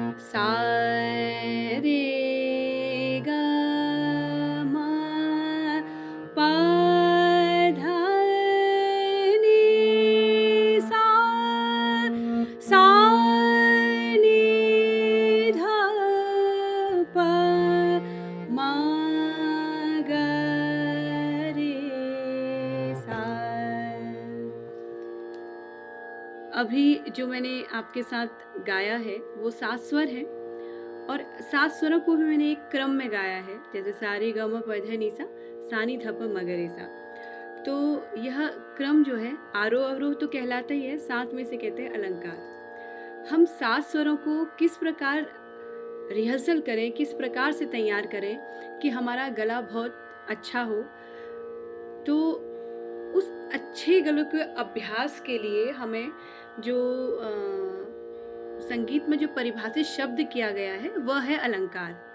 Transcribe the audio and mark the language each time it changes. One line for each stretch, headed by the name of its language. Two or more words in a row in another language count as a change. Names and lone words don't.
Hindi: सा रे ग म प ध नि सा सा नि ध प म ग रे सा। अभी जो मैंने आपके साथ गाया है वो 7 स्वर हैं और 7 स्वरों को भी मैंने एक क्रम में गाया है, जैसे सा रे ग म प ध नि सा, सा नि ध प म ग रे सा। तो यह क्रम जो है आरोह अवरोह तो कहलाता ही है, साथ में इसे कहते हैं अलंकार। हम 7 स्वरों को किस प्रकार रिहर्सल करें, किस प्रकार से तैयार करें कि हमारा गला बहुत अच्छा हो, तो उस अच्छे गले के अभ्यास के लिए हमें जो संगीत में जो परिभाषित शब्द किया गया है वह है अलंकार।